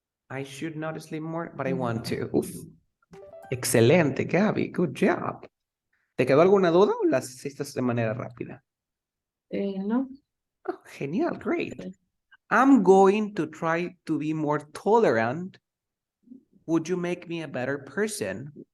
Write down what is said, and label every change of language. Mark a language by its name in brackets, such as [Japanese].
[English] I should not sleep more, but I want to. [Spanish] Uf. Excelente, Gaby. [English] Good job. [Spanish] ¿Te quedó alguna duda o las hiciste de manera rápida? No. Oh, genial, great. [English] I'm going to try to be more tolerant. Would you make me a better person?